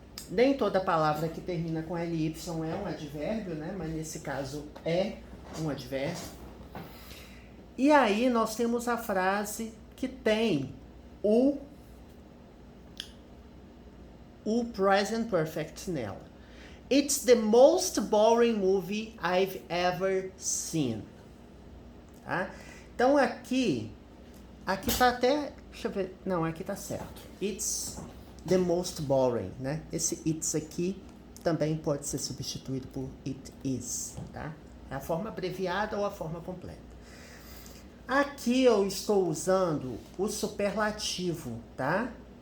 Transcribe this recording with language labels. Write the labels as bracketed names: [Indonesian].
[Portuguese] Nem toda palavra que termina com ly é um advérbio, né? Mas nesse caso é um advérbio. E aí nós temos a frase que tem o present perfect nela. [English] It's the most boring movie I've ever seen. [Portuguese] Tá? Então aqui tá até, deixa eu ver, não, aqui tá certo. [English] It's the most boring, [Portuguese] né? Esse it's aqui também pode ser substituído por it is, tá? É a forma abreviada ou a forma completa. Aqui eu estou usando o superlativo, tá?